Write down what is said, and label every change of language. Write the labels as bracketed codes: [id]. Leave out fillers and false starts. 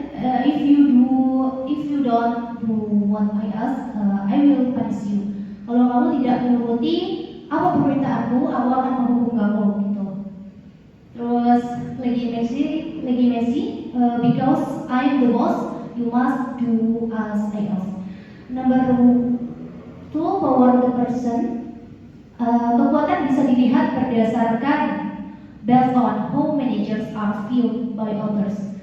[en] If you don't do what I ask, I will punish you. [id] Kalau kamu tidak menuruti apa permintaanku, aku akan menghukum kamu gitu. Terus lagi [en] Messi, because I'm the boss, you must do as I ask. Number 2, power the person. [id] Kekuatan bisa dilihat berdasarkan [en] based on how managers are viewed by others.